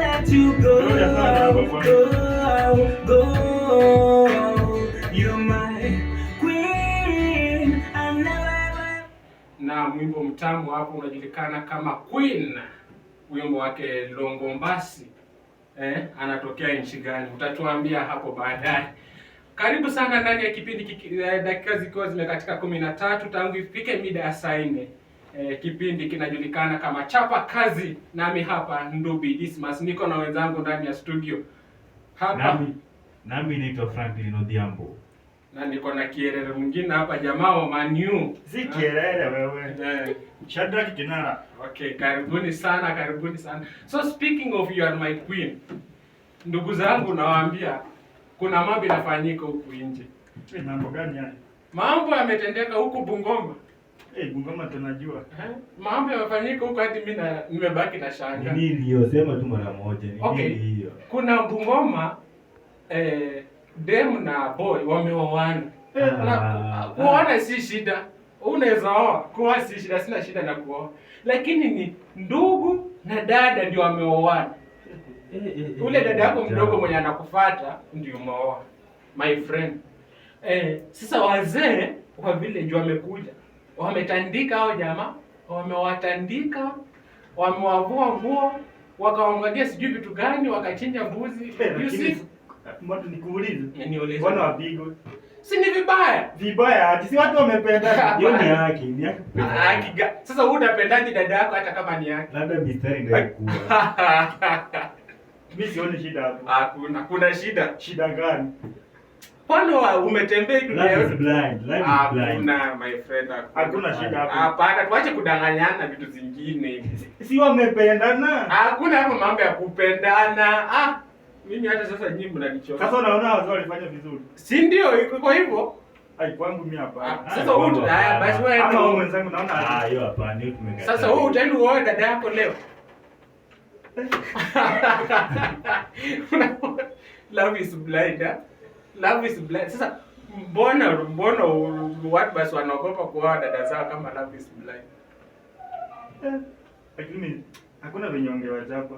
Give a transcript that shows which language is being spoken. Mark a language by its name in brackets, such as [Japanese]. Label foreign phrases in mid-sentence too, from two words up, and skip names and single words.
[English] you go, go. You're my queen. I never. [Swahili] Na mwimbo mtamu hapo unajulikana kama Queen. Wimbo wake Longombasi. Anatokea nchi gani? Utatuambia hapo baadaye. Karibu sana ndani ya kipindi dakika zikiwa zimekatika 13 tangu ifike mida ya saa 4. Kipindi kinajulikana kama Chapa Kazi, nami hapa Ndubi Dismas, niko na wenzangu ndani ya studio. Hapa nami naitwa Franklin Odhiambo. Na niko na kierere mwingine hapa, jamaa wa Manu. Si kierere wewe. Shadrack Kinara. Okay, karibuni sana, karibuni sana. [English] So speaking of you are my queen. [Swahili] Ndugu zangu nawaambia kuna mambo yanafanyika huku nje. Mambo gani haya? Mambo yametendeka huku Bungoma. Bungoma tunajua. Mambo yamefanyika huko hadi mimi nimebaki na shanga. Nini hiyo? Sema tu mara moja. Nini hiyo? Kuna Bungoma dem na boy wameoana. Kuoana si shida. Unaweza oa, kuoa si shida, sina shida na kuoa. Lakini ni ndugu na dada ndio wameoana. Ule dada yako mdogo mwenye anakufuata ndio umeoa. [English] My friend. [Swahili] Sasa wazee wa village wamekuja. Wametandika hao jamaa, wamewatandika, wamewavua nguo, wakawaangalia sijui vitu gani, wakachinja mbuzi. [English] You see? [Swahili] Mbona nikuulize? Niulize. Bwana wapigwe. Si ni vibaya? Vibaya, hadi si watu wamependa. Hiyo ni haki, ni haki. Haki. Sasa wewe unapendaje dada yako hata kama ni haki? Labda mistari ndio ikua. Mimi sioni shida hapo. Hakuna, kuna shida. Shida gani? Kwani umetembea dunia yote? [English] Blind. Life is blind. [Swahili] Hakuna [English] my friend. [Swahili] Hakuna shida hapo. Hapana, tuache kudanganyana vitu zingine. Si wamependana? Hakuna hapo mambo ya kupendana. Mimi hata sasa nyinyi mnanichoka. Sasa unaona wazao walifanya vizuri. Si ndio iko hivyo? Kwangu mimi hapa. Sasa wewe basi wewe ama wewe mwenzangu naona hiyo hapa ndio tumekataa. Sasa wewe utaenda uoe dada yako leo? [English] Love is blind. Love is blind. [Swahili] Sasa mbona watu basi wanaogopa kuoa dada zao kama [English] love is blind? [Swahili] Lakini hakuna venye ongewachapa.